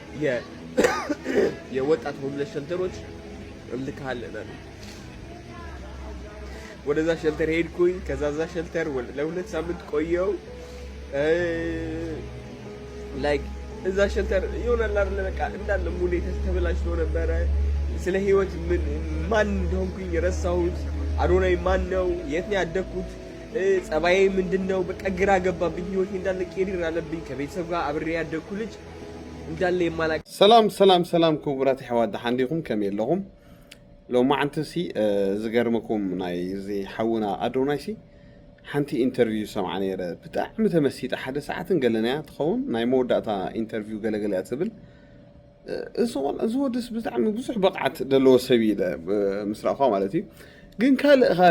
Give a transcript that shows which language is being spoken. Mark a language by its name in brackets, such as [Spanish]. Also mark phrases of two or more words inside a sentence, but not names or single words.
[Amharic] የወጣት [English] homeless shelters [Amharic] እልካለን አሉ። ወደዛ ሸልተር ሄድኩኝ። ከዛ ዛ ሸልተር ለ2 ሳምንት ቆየው። ላይክ እዛ ሸልተር ይሆናል አይደል በቃ እንዳለ ሙሌ ተበላሽቶ ነበረ። ስለ ህይወት ማን እንደሆንኩኝ ረሳሁት። አዶናይ ማን ነው? የት ነው ያደግኩት? ጸባዬ ምንድነው? በቃ ግራ ገባብኝ። ህይወቴ እንዳለ ቄሪር አለብኝ። ከቤተሰብ ጋር አብሬ ያደግኩ ልጅ እንዳለ የማላቅ። [Tigrinya] ሰላም ክቡራት ሕዋት ሓንዲኩም ከም የለኹም ሎማ ዓንተሲ ዝገርመኩም ናይ ዚ ሓውና አዶናይ ሲ ሓንቲ ኢንተርቪው ሰምዓ ነይረ ብጣዕሚ ተመሲጣ 1 ሰዓትን ገለናያ ትኸውን ናይ መወዳእታ ኢንተርቪው ገለገለ እያ ትብል እዚ ወድስ ብጣዕሚ ብዙሕ በቕዓት ዘለዎ ሰብ ኢለ ምስ ረእኻ ማለት እዩ። ግን ካልእ ኻ